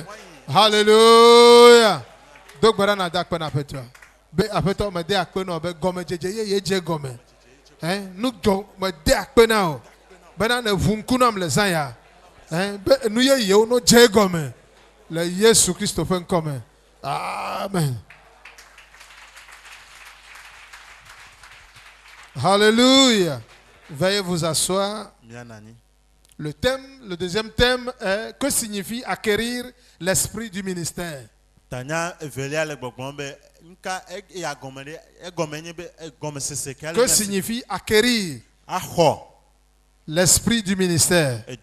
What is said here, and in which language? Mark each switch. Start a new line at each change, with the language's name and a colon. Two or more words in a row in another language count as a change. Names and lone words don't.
Ewe: Hallelujah. Do gbe ɖa na da akpe na aƒetɔ. Be aƒetɔ me de akpe na be gɔmedzedze ye dze gɔme. Nu dzɔ me de akpe na o. Bena ne ʋu ŋku nam le zã ya. Be nu yeyewo no dze gɔme le Yesu Kristo ƒe ŋkɔ me.
French: Amen. Alléluia. Veuillez vous asseoir. Le deuxième thème est que signifie acquérir l'esprit du ministère. Que signifie acquérir l'esprit du ministère?